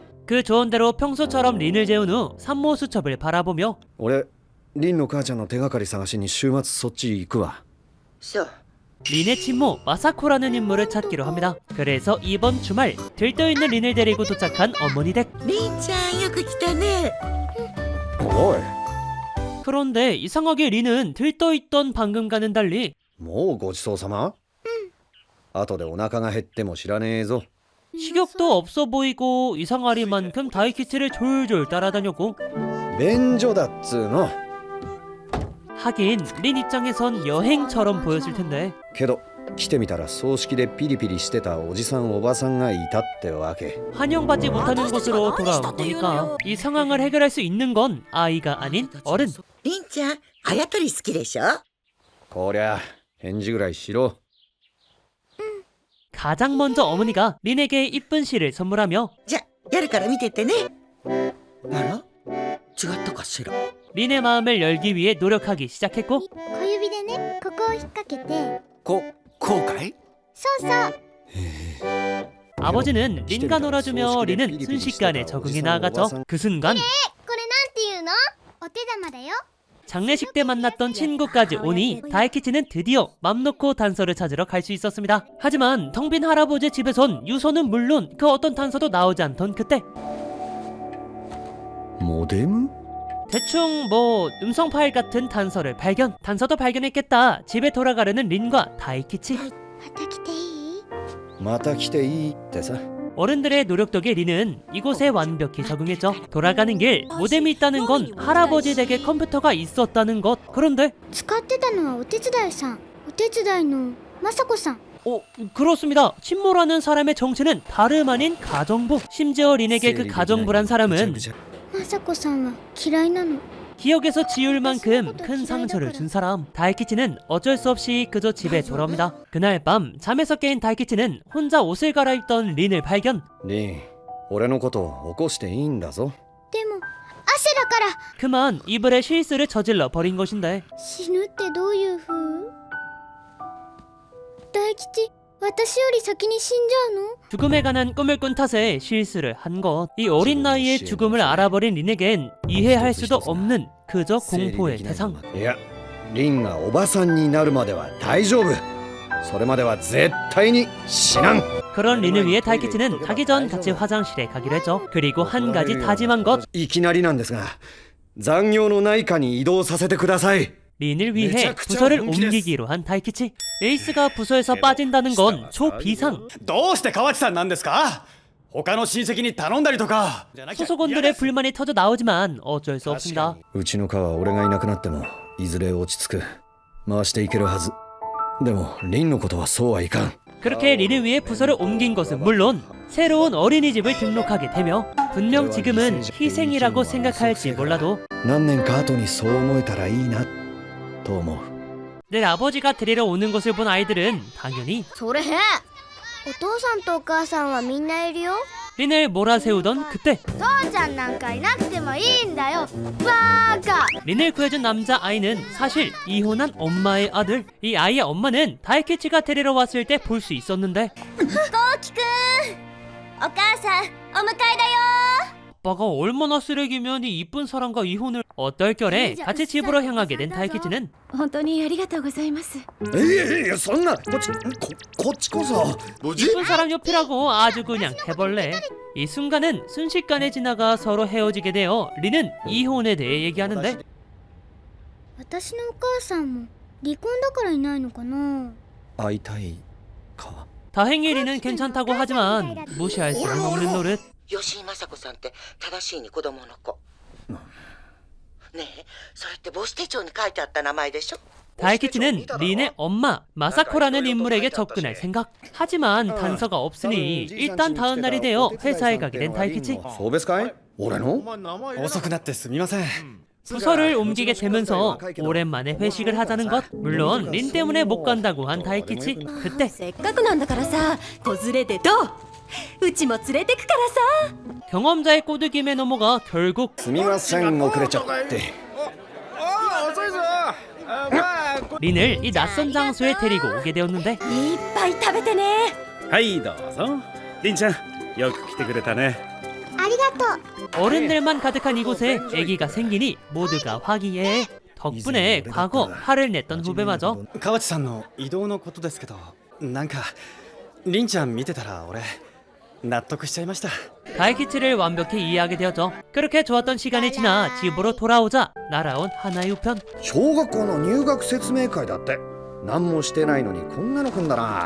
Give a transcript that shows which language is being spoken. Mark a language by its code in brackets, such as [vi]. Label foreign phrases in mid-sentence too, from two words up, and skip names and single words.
[ko] 그 조언대로 평소처럼 린을 재운 후 산모 수첩을 바라보며 [ja] 俺凛の母ちゃんの手がかり探しに週末そっち行くわそう [ko] 린의 친모 마사코라는 인물을 찾기로 합니다. 그래서 이번 주말 들떠있는 린을 데리고 도착한 어머니 댁. [ja] りんちゃんよく来たね。おい [ko] 그런데 이상하게 린은 들떠있던 방금과는 달리 [ja] もうごちそうさま後でお腹が減っても知らねえぞ [ko] 식욕도 없어 보이고 이상하리만큼 다이키치를 졸졸 따라다녔고 [ja] 便所だっつーの [ko] 하긴 린 입장에선 여행처럼 보였을 텐데 [ja] けど来てみたら葬式でピリピリしてたおじさんおばさんがいたってわけ [ko] 환영받지 못하는 곳으로 돌아온 거니까 이 상황을 해결할 수 있는 건 아이가 아닌 어른. [ja] りんちゃんあやとり好きでしょ。こりゃ返事ぐらいしろ [ko] 가장 먼저 어머니가 린에게 이쁜 시를 선물하며 [ja] じゃやるから見ててね。あら違ったかしら。 [ko] 린의 마음을 열기 위해 노력하기 시작했고 [ja] 小指でねここを引っ掛けてこうかいそうそう [ko] 아버지는 린과 놀아주며 린은 순식간에 적응해 나아가죠. 그 순간 [ja] これなんていうのお手玉だよ [ko] 장례식 때 만났던 친구까지 오니 다이키치는 드디어 맘 놓고 단서를 찾으러 갈 수 있었습니다. 하지만 텅 빈 할아버지 집에선 유서는 물론 그 어떤 단서도 나오지 않던 그때 [ja] モデム [ko] 대충 뭐 음성 파일 같은 단서를 발견. 단서도 발견했겠다. 집에 돌아가려는 린과 다이키치. [ja] また来ていいまた来ていいってさ [ko] 어른들의 노력 덕에 린은 이곳에 완벽히 적응했죠. 돌아가는 길 모뎀이 있다는 건 할아버지 댁에 컴퓨터가 있었다는 것. 그런데 [ja] 使ってたのはお手伝いさんお手伝いの雅子さん [ko] 그렇습니다. 친모라는 사람의 정체는 다름 아닌 가정부. 심지어 린에게 그 가정부란 사람은 [ja] 雅子さんは嫌いなの [ko] 기억에서 지울 만큼 큰 상처를 준 사람. 다이키치는 어쩔 수 없이 그저 집에 돌아옵니다. 그날 밤 잠에서 깨인 다이키치는 혼자 옷을 갈아입던 린을 발견. [ja] 凛俺のこと起こしていいんだぞでも汗だから [ko] 그만 이불에 실수를 저질러 버린 것인데 [ja] 死ぬってどういう風大吉私より先に死んじゃうの [ko] 죽음에 관한 꿈을 꾼 탓에 실수를 한 것. 이 어린 나이에 죽음을 알아버린 린에겐 이해할 수도 없는 그저 공포의 대상. [ja] いや凛がおばさんになるまでは大丈夫それまでは絶対に死なん [ko] 그런 린을 위해 다이키치는 가기 전 같이 화장실에 가기로 했죠. 그리고 한 가지 다짐한 것. [ja] いきなりなんですが残業のないかに移動させてください [ko] 린을 위해 부서를 옮기기로 한 다이키치. 에이스가 부서에서 빠진다는 건 초비상. [ja] どうして河内さんなんですか他の親戚に頼んだりとか [ko] 소속원들의 불만이 터져 나오지만 어쩔 수 없습니다. [ja] うちの課は俺がいなくなってもいずれ落ち着く回していけるはずでも凛のことはそうはいかん [ko] 그렇게 린을 위해 부서를 옮긴 것은 물론 새로운 어린이집을 등록하게 되며 분명 지금은 희생이라고 생각할지 몰라도 [ja] 何年か後にそう思えたらいいなと思う。 [ko] 늘 아버지가 데리러 오는 것을 본 아이들은 당연히 [ja] それ変。お父さんとお母さんはみんないるよ。 [ko] 린을 몰아세우던 그때 [ja] 父ちゃんなんかいなくてもいいんだよ。バーカ。 [ko] 린을 구해준 남자 아이는 사실 이혼한 엄마의 아들. 이 아이의 엄마는 다이키치가 데리러 왔을 때 볼 수 있었는데 [ja] こうきくん。お母さん、お迎えだよ。 [ko] 아빠가 얼마나 쓰레기면 이 이쁜 사람과 이혼을. 어떨결에 같이 집으로 향하게 된 다이키치는 [ja] 本当にありがとうございます。いやそんなこっちこそ [ko] 이쁜 사람 옆이라고 아주 그냥 해벌레. 이 순간은 순식간에 지나가 서로 헤어지게 되어 린은 이혼에 대해 얘기하는데 [ja] 私のお母さんも離婚だからいないのかな。会いたいか。 [ko] 다행히 린은 괜찮다고 하지만 무시할 수는 없는 노릇. [ja] 吉井雅子さんって正しいに子供の子。ねえ、それって母子手帳に書いてあった名前でしょ。 [ko] 다이키치는 린의 엄마 마사코라는 인물에게 접근할 생각. 하지만 단서가 없으니 일단 다음 날이 되어 회사에 가게 된 다이키치. [ja] 送別会俺の遅くなってすみません。 [ko] 부서를 옮기게 되면서 오랜만에 회식을 하자는 것. 물론 린 때문에 못 간다고 한 다이키치. 그때 [ja] せっかくなんだからさ、子連れでどう？うちも連れてくからさ。 [ko] 경험자의 꼬드김에 넘어가 결국 [ja] すみません遅れちゃって [ko] 린을 이 낯선 장소에 데리고 오게 되었는데 [ja] いっぱい食べてね。はいどうぞ。りんちゃんよく来てくれたね。ありがとう。 [ko] 어른들만 가득한 이곳에 아기가 생기니 모두가 화기애애. 덕분에 과거 화를 냈던 후배마저 [ja] 河内さんの移動のことですけど、なんかりんちゃん見てたら俺納得しちゃいました。 [ko] 다이키치를 완벽히 이해하게 되었죠. 그렇게 좋았던 시간이 지나 집으로 돌아오자 날아온 하나의 우편. [ja] 小学校の入学説明会だって何もしてないのにこんなの来んだな